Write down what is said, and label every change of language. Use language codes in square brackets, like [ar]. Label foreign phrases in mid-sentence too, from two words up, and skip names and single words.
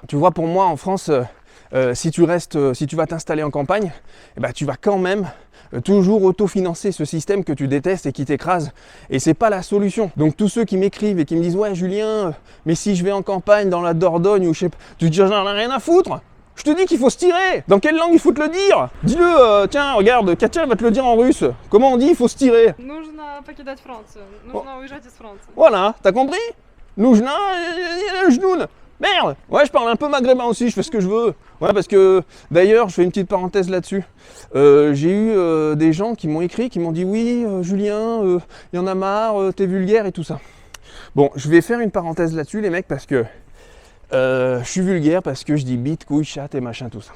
[fr] Tu vois, pour moi, en France, si tu vas t'installer en campagne, tu vas quand même toujours autofinancer ce système que tu détestes et qui t'écrase, et c'est pas la solution. Donc tous ceux qui m'écrivent et qui me disent ouais Julien, mais si je vais en campagne dans la Dordogne ou je sais pas, tu te dis j'en ai rien à foutre, Je te dis qu'il faut se tirer. Dans quelle langue il faut te le dire? Dis-le, tiens, regarde, Katia va te le dire en russe. Comment on dit il faut se tirer? [ru] Нужно покидать Францию. Нужно уезжать из Франции. [fr] Voilà, t'as compris? Noujna, jnoun. Merde. Ouais, je parle un peu maghrébin aussi, je fais ce que je veux. Ouais, parce que, d'ailleurs, je fais une petite parenthèse là-dessus. J'ai eu des gens qui m'ont écrit, qui m'ont dit « Oui, Julien, il y en a marre, t'es vulgaire et tout ça. » Bon, je vais faire une parenthèse là-dessus, les mecs, parce que je suis vulgaire, parce que je dis bite, couille, chatte et machin, tout ça.